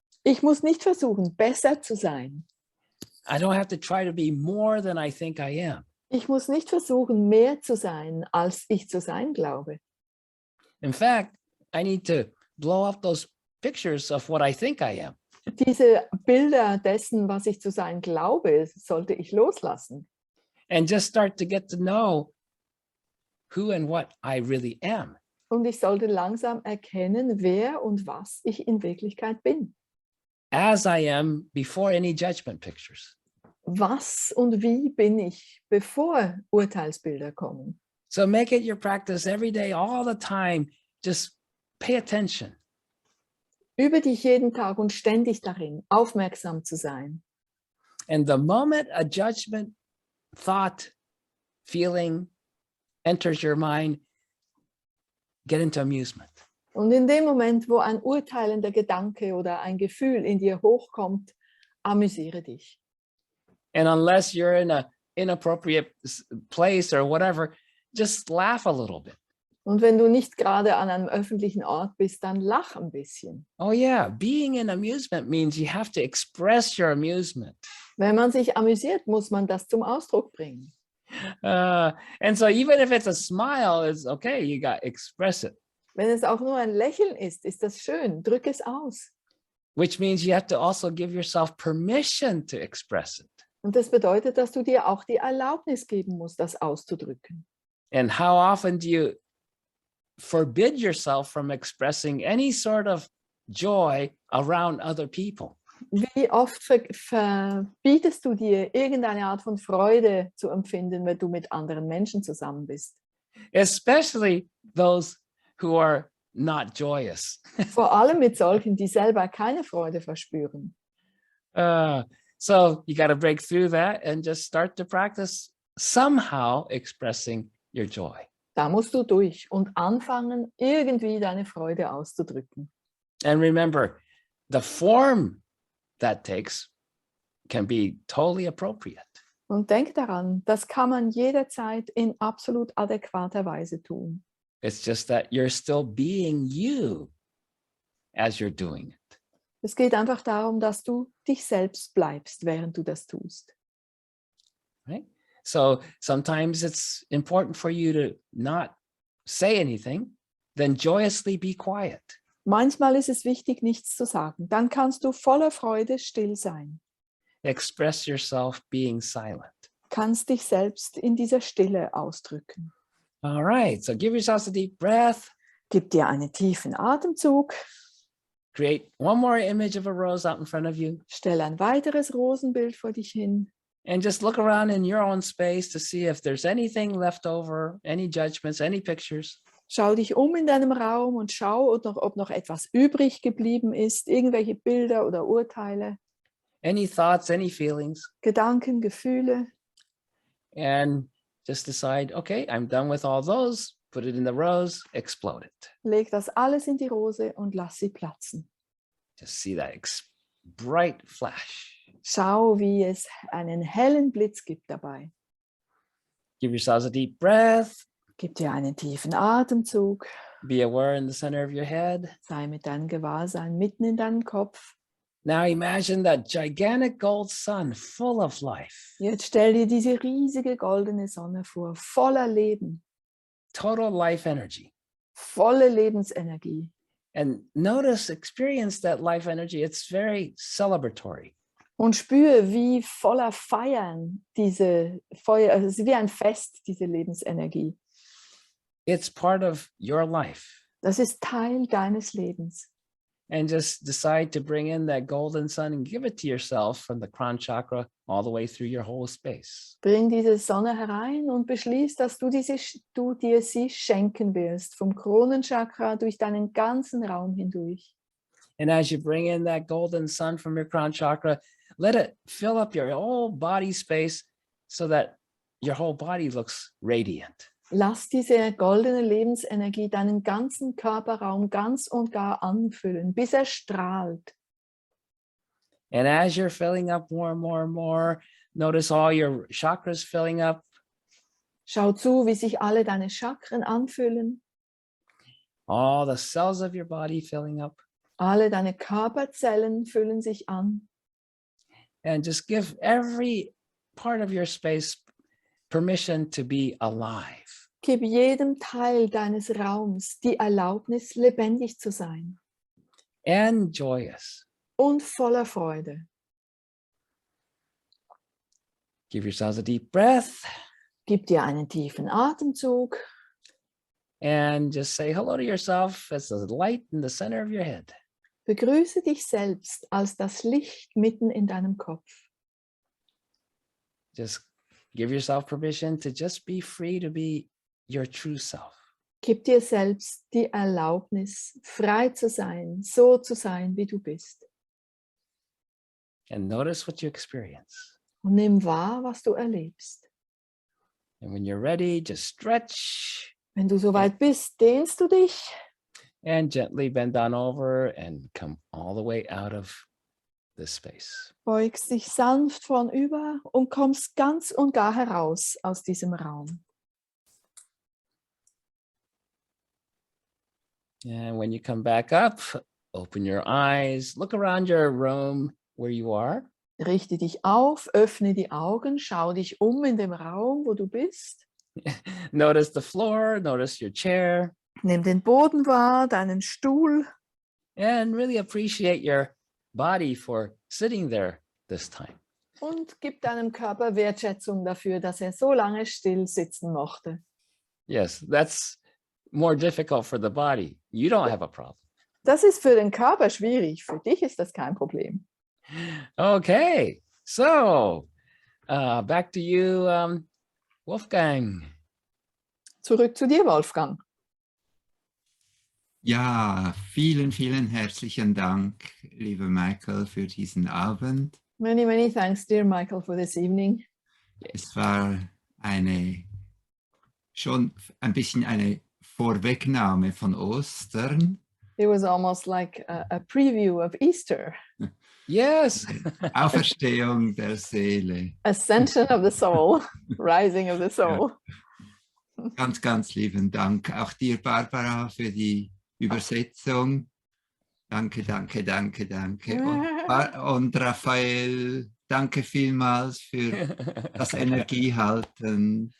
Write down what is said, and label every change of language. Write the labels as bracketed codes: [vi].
[de] Ich muss nicht versuchen, besser zu sein. [en] I don't have to try to be more than I think I am. [de] Ich muss nicht versuchen, mehr zu sein, als ich zu sein glaube. [en] In fact, I need to blow up those pictures of what I think I am. [de] Diese Bilder dessen, was ich zu sein glaube, sollte ich loslassen. [en] And just start to get to know who and what I really am. [de] Und ich sollte langsam erkennen, wer und was ich in Wirklichkeit bin. [en] As I am before any judgment pictures. [de] Was und wie bin ich, bevor Urteilsbilder kommen? [en] So make it your practice every day, all the time. Just pay attention. [de] Übe dich jeden Tag und ständig darin, aufmerksam zu sein. [en] And the moment a judgment, thought, feeling enters your mind, get into amusement. [de] Und in dem Moment, wo ein urteilender Gedanke oder ein Gefühl in dir hochkommt, amüsiere dich. [en] And unless you're in an inappropriate place or whatever, just laugh a little bit. [de] Und wenn du nicht gerade an einem öffentlichen Ort bist, dann lach ein bisschen. [en] Oh yeah, being in amusement means you have to express your amusement. [de] Wenn man sich amüsiert, muss man das zum Ausdruck bringen. [en] And so even if it's a smile, it's okay, you got express it. [de] Wenn es auch nur ein Lächeln ist das schön. Drück es aus. [en] Which means you have to also give yourself permission to express it. [de] Und das bedeutet, dass du dir auch die Erlaubnis geben musst, das auszudrücken. [en] And how often do you forbid yourself from expressing any sort of joy around other people? [de] Wie oft verbietest du dir, irgendeine Art von Freude zu empfinden, wenn du mit anderen Menschen zusammen bist? [en] Especially those who are not joyous. [de] Vor allem mit solchen, die selber keine Freude verspüren. [en] So you got to break through that and just start to practice somehow expressing your joy. [de] Da musst du durch und anfangen, irgendwie deine Freude auszudrücken. [en] And remember, the form that takes can be totally appropriate. [de] Und denk daran, das kann man jederzeit in absolut adäquater Weise tun. [en] It's just that you're still being you. as you're doing it. [de] Es geht einfach darum, dass du dich selbst bleibst, während du das tust. [en] Right? So sometimes it's important for you to not say anything, then joyously be quiet. [de] Manchmal ist es wichtig, nichts zu sagen. Dann kannst du voller Freude still sein. [en] Express yourself being silent. [de] Kannst dich selbst in dieser Stille ausdrücken. [en] All right, so give yourselves a deep breath. [de] Gib dir einen tiefen Atemzug. [en] Create one more image of a rose out in front of you. [de] Stell ein weiteres Rosenbild vor dich hin. [en] And just look around in your own space to see if there's anything left over, any judgments, any pictures. [de] Schau dich in deinem Raum und schau, ob noch etwas übrig geblieben ist, irgendwelche Bilder oder Urteile, [en] Any thoughts, any feelings. [de] Gedanken, Gefühle. [en] And just decide, okay, I'm done with all those. Put it in the rose, explode it. [de] Leg das alles in die Rose und lass sie platzen. [en] Just see that bright flash. [de] Schau, wie es einen hellen Blitz gibt dabei. [en] Give yourselves a deep breath. [de] Gib dir einen tiefen Atemzug. [en] Be aware in the center of your head. [de] Sei mit deinem Gewahrsein mitten in deinem Kopf. [en] Now imagine that gigantic gold sun full of life. [de] Jetzt stell dir diese riesige goldene Sonne vor, voller Leben, [en] Total life energy. [de] volle Lebensenergie. [en] And experience that life energy. It's very celebratory. [de] Und spüre, wie voller Feiern diese Feuer, also es ist wie ein Fest, diese Lebensenergie. [en] It's part of your life. [de] Das ist Teil deines Lebens. [en] And just decide to bring in that golden sun and give it to yourself from the crown chakra all the way through your whole space. [de] Bring diese Sonne herein und beschließ, dass du dir sie schenken wirst, vom Kronenchakra durch deinen ganzen Raum hindurch. [en] And as you bring in that golden sun from your crown chakra, let it fill up your whole body space so that your whole body looks radiant. [de] Lass diese goldene Lebensenergie deinen ganzen Körperraum ganz und gar anfüllen, bis er strahlt. [en] And as you're filling up more and more and more, notice all your chakras filling up. [de] Schau zu, wie sich alle deine Chakren anfüllen, [en] All the cells of your body filling up. [de] alle deine Körperzellen füllen sich an. [en] And just give every part of your space permission to be alive. [de] Gib jedem Teil deines Raums die Erlaubnis, lebendig zu sein [en] And joyous. [de] und voller Freude. [en] Give yourselves a deep breath [de] Gib dir einen tiefen Atemzug [en] and just say hello to yourself as the light in the center of your head. [de] Begrüße dich selbst als das Licht mitten in deinem Kopf. [en] Just give yourself permission to just be free to be your true self. [de] Gib dir selbst die Erlaubnis, frei zu sein, so zu sein, wie du bist. [en] And notice what you experience. [de] Und nimm wahr, was du erlebst. [en] And when you're ready, just stretch [de] Wenn du soweit bist, dehnst du dich [en] and gently bend on over and come all the way out of this space. [de] beugst dich sanft vornüber und kommst ganz und gar heraus aus diesem Raum. [en] And when you come back up, open your eyes, look around your room where you are. [de] Richte dich auf, öffne die Augen, schau dich in dem Raum, wo du bist. [en] Notice the floor, notice your chair, [de] Nimm den Boden wahr, deinen Stuhl [en] and really appreciate your body for sitting there this time. [de] und gib deinem Körper Wertschätzung dafür, dass er so lange still sitzen mochte. [en] Yes, that's more difficult for the body. You don't have a problem. [de] Das ist für den Körper schwierig, für dich ist das kein Problem. [en] Okay, so back to you, Wolfgang. [de] Zurück zu dir, Wolfgang. Ja, vielen, vielen herzlichen Dank, lieber Michael, für diesen Abend. [en] Many, many thanks, dear Michael, for this evening. [de] Es war schon ein bisschen eine Vorwegnahme von Ostern. [en] It was almost like a preview of Easter. Yes. [de] Auferstehung der Seele. [en] Ascension of the soul, rising of the soul. [de] Ganz, ganz lieben Dank. Auch dir, Barbara, für die Übersetzung. Danke, danke, danke, danke. Und Raphael, danke vielmals für das Energiehalten.